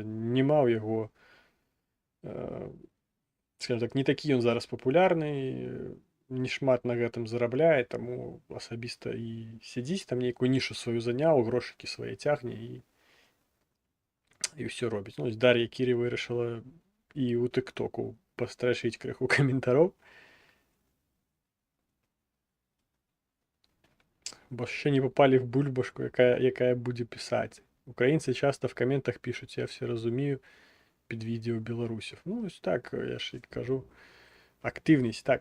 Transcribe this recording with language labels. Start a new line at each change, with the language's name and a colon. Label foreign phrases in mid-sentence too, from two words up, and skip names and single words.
Belarusian: Няма ў яго, скажем так, не такі ён зараз папулярны, не шмат на гэтым зарабляе, таму асабіста і сядзіць там нейкую нішу сваю заняў, грошыкі свае цягне і ўсё робіць. Ну, Дар'я Кірі вырашыла і ў тыктоку пастрашыць крыху каментароў,
Ukrainian: бо ще не попали в бульбашку, якая буде писати. Українці часто в коментах пишуть, я все розумію, під відео білорусів. Ну, ось так, я ж і кажу. Активність, так.